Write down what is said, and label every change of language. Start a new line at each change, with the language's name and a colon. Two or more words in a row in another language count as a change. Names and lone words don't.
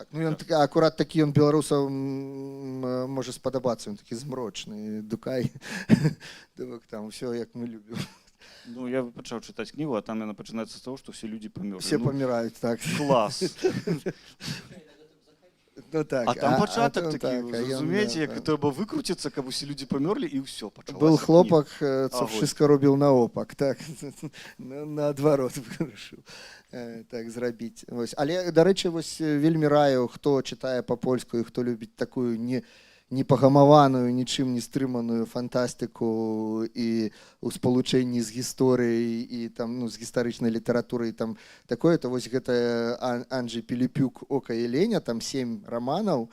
Belarusian: Ну ён акурат такі ён беларусам можа спадабацца, ён такі змрочны дукай там все як мы любім. Ну, я пачаў чытаць кнігу, а там яна пачынаецца з таго, што ўсе людзі памёрлі. Все паміраюць, так. Клас. Ну, так. А там пачатак такі, так, разумееце, як трэба выкруціцца, каб усе людзі памёрлі, і ўсё, пачалася
Polish: Był chłopak,
Belarusian: кніга.
Polish: co wszystko robił na opak,
Belarusian: так. Наадварот вырашыў так зрабіць. Вось. Але, дарэчы, вось вельмі раю, хто чытае па-польску і хто любіць такую непагамаваную, нічым не стрыманую фантастыку і ў спалучэнні з гісторыяй і там, ну, з гістарычнай літаратурай там такое, то вось гэта Анджей Піліпюк «Ока і Леня», там 7 раманаў.